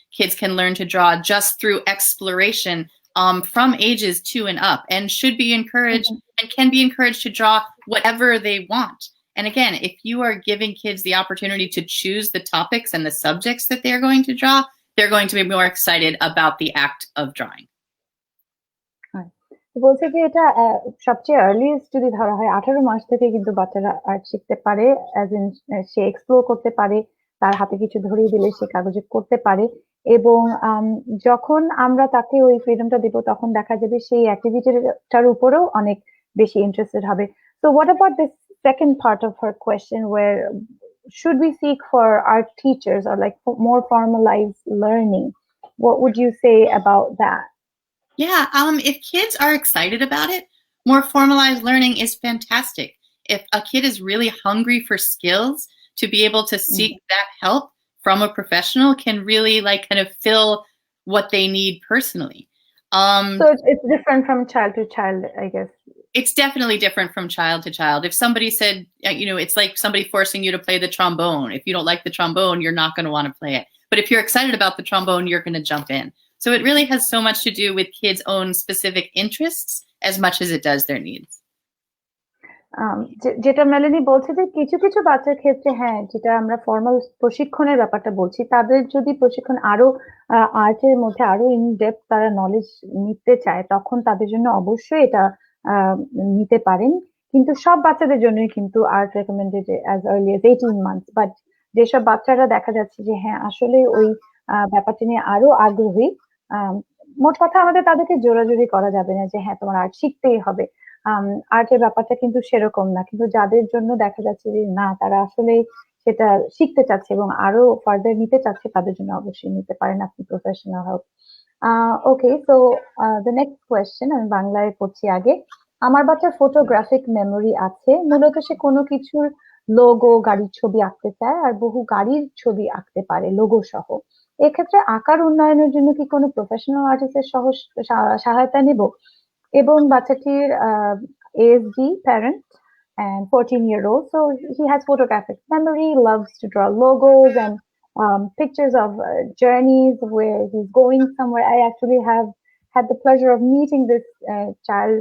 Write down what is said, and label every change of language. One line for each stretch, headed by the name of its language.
English: Kids can learn to draw just through exploration from ages 2 and up, and should be encouraged and can be encouraged to draw whatever they want. And again, if you are giving kids the opportunity to choose the topics and the subjects that they're going to draw, they're going to be more excited about the act of drawing.
Bangla: বলছে যে এটা সবচেয়ে earliest যদি ধরা হয় 18 মাস থেকে কিন্তু বাচ্চারা আর্ট শিখতে পারে, অ্যাজ ইন সে এক্সপ্লোর করতে পারে, তার হাতে কিছু ধরিয়ে দিলে সে কাগজে করতে পারে, এবং যখন আমরা তাকে ওই ফ্রিডমটা দেব তখন দেখা যাবে সেই অ্যাক্টিভিটিটার উপরেও অনেক বেশি ইন্টারেস্টেড হবে.
English: So what about this second part of her question, where should we seek for art teachers or like more formalized learning? What would you say about that? Yeah, if kids are excited about it, more formalized learning is fantastic. If a kid is really hungry for skills, to be able to seek that help from a professional can really kind of fill what they need personally. So it's different from child to child, I guess. It's definitely different from child to child. If somebody said, it's like somebody forcing you to play the trombone. If you don't like the trombone, you're not going to want to play it. But if you're excited about the trombone, you're going to jump in. So it really has so much to do with kids' own specific interests as much as it does their needs.
Bangla: যেটা মেলানি বলছে যে কিছু কিছু বাচ্চার ক্ষেত্রে, হ্যাঁ, যেটা আমরা ফর্মাল প্রশিক্ষণের ব্যাপারটা বলছি, তাদের যদি প্রশিক্ষণ আরো আর্টের মধ্যে আরো ইন ডেপথ তারা নলেজ নিতে চায়, তখন তাদের জন্য অবশ্যই এটা নিতে পারেন। কিন্তু সব বাচ্চাদের জন্যই কিন্তু art recommended as early as 18 months. But যেসব বাচ্চারা দেখা যাচ্ছে যে হ্যাঁ আসলে ওই ব্যাপারটা নিয়ে আরো আগ্রহী, মোট কথা আমাদের তাদেরকে জোরাজুরি করা যাবে না যে হ্যাঁ তোমার আর্ট শিখতেই হবে। আর্টের ব্যাপারটা কিন্তু সেরকম না, কিন্তু যাদের জন্য দেখা যাচ্ছে যে না তারা আসলে সেটা শিখতে চাচ্ছে এবং আরো ফার্দার নিতে চাচ্ছে, তাদের জন্য অবশ্যই নিতে পারেন আপনি professional help.
English: okay, so the next question
Bangla: আমি বাংলায় পড়ছি আগে। আমার বাচ্চার ফটোগ্রাফিক মেমোরি আছে, মূলত সে কোনো কিছুর লোগো, গাড়ির ছবি আঁকতে চায় আর বহু গাড়ির ছবি আঁকতে পারে লোগো সহ। এক্ষেত্রে আঁকার উন্নয়নের জন্য কি কোনো প্রফেশনাল আর্টিস্টের সহায়তা নেব? এবং বাচ্চাটির
English: ASD parent and 14-year-old, so he has photographic memory, loves to draw logos and pictures of journeys where he's going somewhere. I actually have had the pleasure of meeting this child.